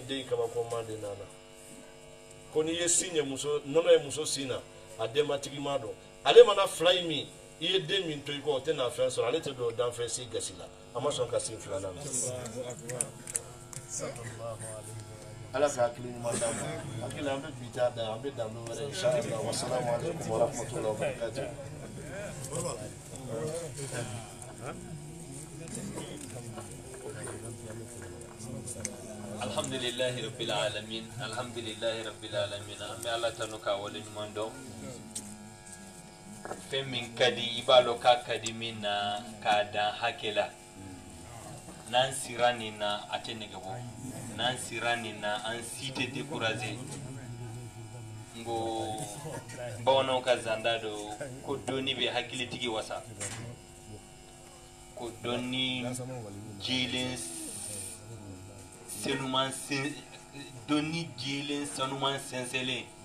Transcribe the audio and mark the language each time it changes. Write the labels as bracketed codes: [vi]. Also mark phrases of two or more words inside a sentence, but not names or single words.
[bm] den kama ko man de nana ko n'i ye sin ye muso nɔnɔ ye muso sin na a denbatigi ma dɔn ale mana 2 in min i ye den min to i kɔ o tɛ na fɛn sɔrɔ ale tɛ don danfɛn si gasi la a ma sɔn ka sin 2nan na ala ka hakili ɲuman d'an ma hakili an bɛ bi ta da an bɛ dan don wɛrɛ [ar] إن شاء الله والسلام عليكم ورحمة الله وبركاته الحمد لله رب العالمين الحمد لله رب العالمين [bm] an bɛ ala tanu ka wale ɲuman dɔn fɛn min ka di i b'a dɔn k'a ka di min na k'a dan hakɛ la n'an sira nin na a tɛ nɛgɛ bɔ n'an sira nin na an si tɛ décourager n ko bamananw ka zanda do ko dɔnni bɛ hakilitigi wasa ko dɔnni jelen senuman dɔnni jelen sanuman sɛnsɛnlen